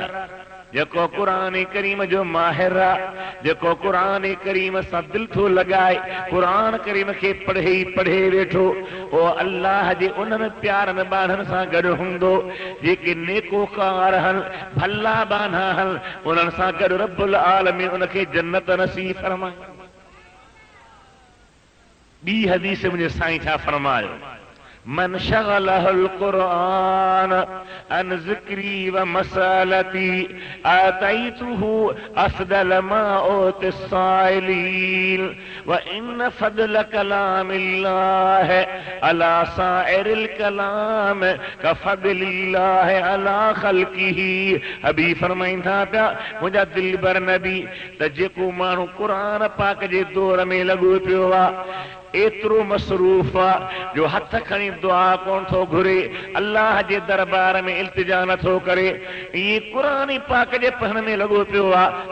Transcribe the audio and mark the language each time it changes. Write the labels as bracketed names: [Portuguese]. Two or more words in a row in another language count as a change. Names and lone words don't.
[Sindhi] जेको क़ुरान करीम जो माहिर आहे, जेको क़ुरान करीम सां दिलि थो लॻाए, क़ुरान करीम खे पढ़े वेठो, ओ अल्लाह जे उन्हनि प्यारनि ॿारनि सां गॾु हूंदो जेके नेकोकार हन, भला बाना हन, उन्हनि सां गॾु रब्बुल आलमीन उनखे जन्नत नसीब फरमाए। ॿी हदीस मुंहिंजे साईं छा फरमायो, [Arabic] من شغله القرآن عن ذكري ومسألتي أعطيته أفضل ما أعطي السائلين وإن فضل كلام الله على سائر الكلام كفضل الله على خلقه. [Sindhi] हबीब फरमाइनि था पिया, मुंहिंजा दिल बर नबी त जेको माण्हू क़ुरान पाक जे दौर में लॻो पियो आहे, एतिरो मसरूफ़ आहे जो हथ खणी दुआ कोन थो घुरे, अल्लाह जे दरबार में इल्तिजा नथो करे, इहे क़ुरान पाक जे पढ़ण में लॻो पियो आहे।